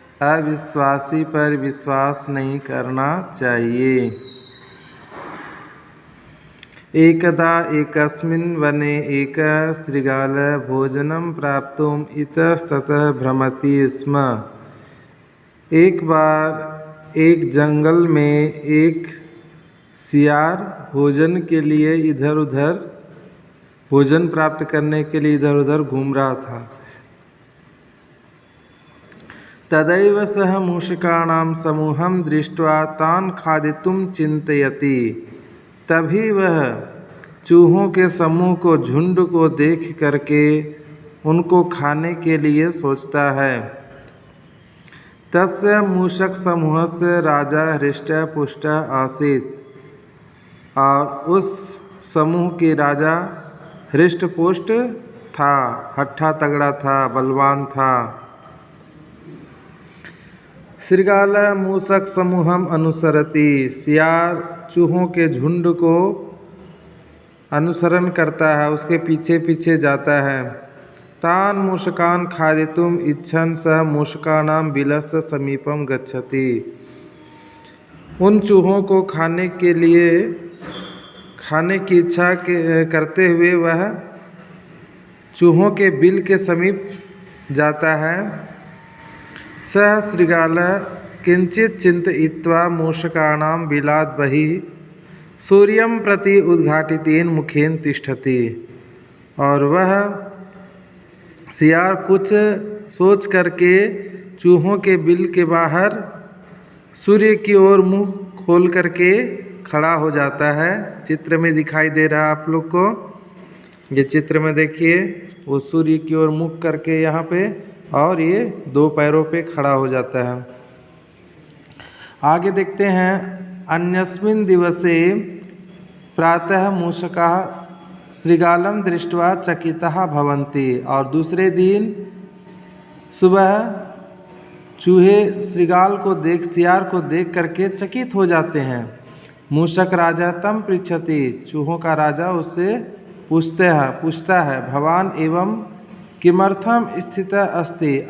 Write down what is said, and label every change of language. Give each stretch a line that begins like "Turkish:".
Hindi: अविश्वासी पर विश्वास नहीं करना चाहिए।
Sanskrit: एकदा एकस्मिन् वने एकः शृगालः भोजनं प्राप्तुम् इतस्ततः भ्रमति स्म।
Hindi: एक बार एक जंगल में एक सियार भोजन के लिए इधर उधर भोजन प्राप्त करने के लिए इधर उधर घूम रहा था।
Sanskrit: तदैव सः मूषकाणां समूहं दृष्ट्वा तान् खादितुं चिन्तयति।
Hindi: तभी वह चूहों के समूह को झुंड को देख करके उनको खाने के लिए सोचता है।
Sanskrit: तस्य मूषक समूहस्य राजा हृष्टः पुष्टः आसीत्।
Hindi: और उस समूह के राजा हृष्ट पुष्ट था, हट्ठा तगड़ा था, बलवान था।
Sanskrit: शृगालः मूषक समूहम अनुसरति।
Hindi: सियार चूहों के झुंड को अनुसरण करता है, उसके पीछे पीछे जाता है।
Sanskrit: तान मूषकान् खादितुम् इच्छन् सः मूषकाणां बिलस्य समीपम गच्छति।
Hindi: उन चूहों को खाने की इच्छा करते हुए वह चूहों के बिल के समीप जाता है।
Sanskrit: सः शृगालः किंचित चिन्तयित्वा मूषकाणां बिलात् बहिः सूर्यं प्रति उद्घाटितेन मुखेन तिष्ठति।
Hindi: और वह सियार कुछ सोच करके चूहों के बिल के बाहर सूर्य की ओर मुंह खोल करके खड़ा हो जाता है। चित्र में दिखाई दे रहा है आप लोग को। ये चित्र में देखिए, वो सूर्य की ओर मुख करके यहाँ पे, और ये दो पैरों पे खड़ा हो जाता है। आगे देखते हैं।
Sanskrit: अन्यस्मिन् दिवसे प्रातः मूषकाः शृगालं दृष्ट्वा चकिताः भवन्ति।
Hindi: और दूसरे दिन सुबह चूहे सियार को देख करके चकित हो जाते हैं।
Sanskrit: मूषक राजा तम पृच्छति।
Hindi: चूहों का राजा उससे पूछता है
Sanskrit: भवान एवं किमर्थम स्थितः अस्ति।